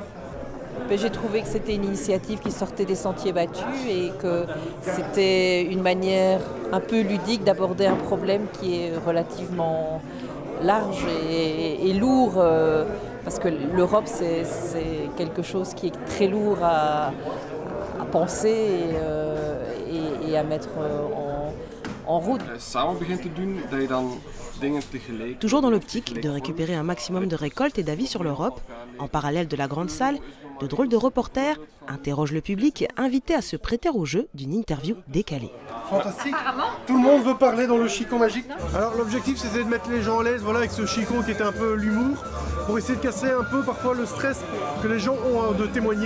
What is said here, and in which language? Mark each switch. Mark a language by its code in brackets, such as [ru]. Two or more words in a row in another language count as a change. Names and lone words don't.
[fr] J'ai trouvé que c'était une initiative qui sortait des sentiers battus et que c'était une manière un peu ludique d'aborder un problème qui est relativement large et lourd, parce que l'Europe, c'est quelque chose qui est très lourd à penser et à mettre en route. [nl] Samen begint te doen, dat je dan [fr] Toujours dans l'optique de récupérer un maximum de récoltes et d'avis sur l'Europe, en parallèle de la grande salle, de drôles de reporters interrogent le public invité à se prêter au jeu d'une interview décalée. Fantastique. Tout le monde veut parler dans le chicon magique. Alors l'objectif c'était de mettre les gens à l'aise, voilà, avec ce chicon qui était un peu l'humour, pour essayer de casser un peu parfois le stress que les gens ont de témoigner.